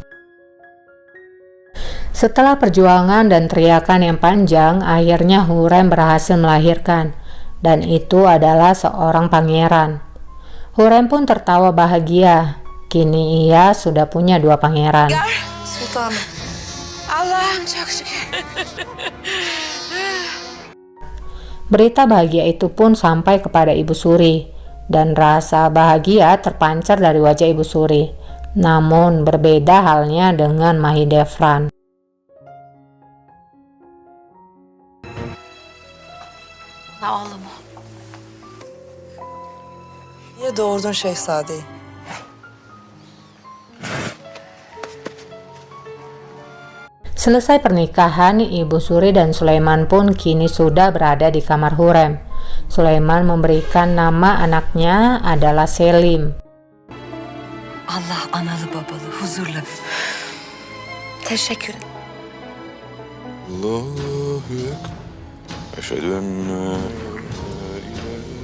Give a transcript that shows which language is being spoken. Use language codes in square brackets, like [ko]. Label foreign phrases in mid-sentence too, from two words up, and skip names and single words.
[id] Setelah perjuangan dan teriakan yang panjang, akhirnya Hurrem berhasil melahirkan. Dan itu adalah seorang pangeran. Hurrem pun tertawa bahagia. Kini ia sudah punya 2 pangeran. [tr] Sultanım. Allah'ım çok şükür. [id] Berita bahagia itu pun sampai kepada Ibu Suri. Dan rasa bahagia terpancar dari wajah Ibu Suri. Namun berbeda halnya dengan Mahidevran. [tr] Ağlama. Niye doğurdun şehzadeyi? [id] Selesai pernikahan, Ibu Suri dan Sulaiman pun kini sudah berada di kamar Hurrem. Sulaiman memberikan nama anaknya adalah Selim. [tr] Allah analı babalı huzurla büyüt. Teşekkür ederim. [ar] الله أكبر. أشهد أن لا إله.